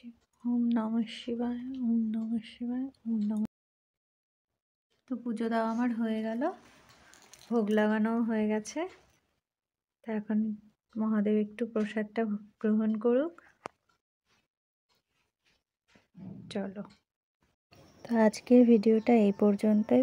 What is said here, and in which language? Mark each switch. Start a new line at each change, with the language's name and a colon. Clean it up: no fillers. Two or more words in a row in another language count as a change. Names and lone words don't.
Sanskrit: ওম নমঃ শিবায়, ওম নমঃ শিবায়, ওম নমঃ।
Bangla: তো পুজো দেওয়া আমার হয়ে গেল, ভোগ লাগানোও হয়ে গেছে। তা এখন মহাদেব একটু প্রসাদটা গ্রহণ করুক। চলো, তো আজকের ভিডিওটা এই পর্যন্তই।